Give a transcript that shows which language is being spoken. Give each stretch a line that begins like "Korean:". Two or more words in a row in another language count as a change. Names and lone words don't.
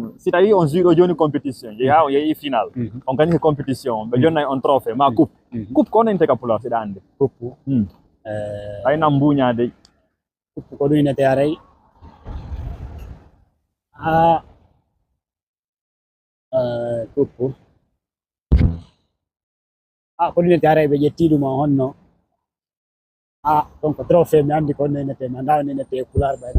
Fula: si tawi
French: on joue
Fula: joni compétition ha o yehi final
French: on gagne compétition
Fula: be jonna on trophée ma coupe coupe ko non teka pula sida ande coupe ay nam buñade coupe ko ɗum inete aray coupe ko ɗum inete aray ɓe ƴetti ɗum on honno donc trophée mi andi konno inete mi anda no inete couleur ɓayna